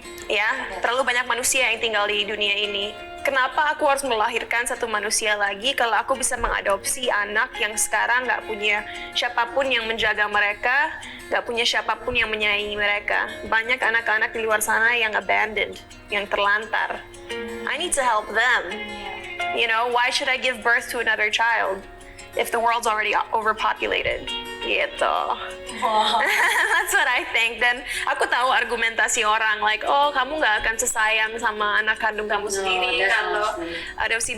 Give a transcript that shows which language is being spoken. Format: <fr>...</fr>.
<id>Ya, terlalu banyak manusia yang tinggal di dunia ini. Kenapa aku harus melahirkan satu manusia lagi kalau aku bisa mengadopsi anak yang sekarang nggak punya siapapun yang menjaga mereka, nggak punya siapapun yang menyayangi mereka. Banyak anak-anak di luar sana yang abandoned, yang terlantar.</id> <en>I need to help them. Why should I give birth to another child if the world's already overpopulated?</en> <id>Gitu.</id> <en>Wow. That's what I think.</en> <id>Dan aku tahu argumentasi orang like, oh kamu nggak akan sesayang sama anak kandung kamu sendiri kalau adopsi.</id>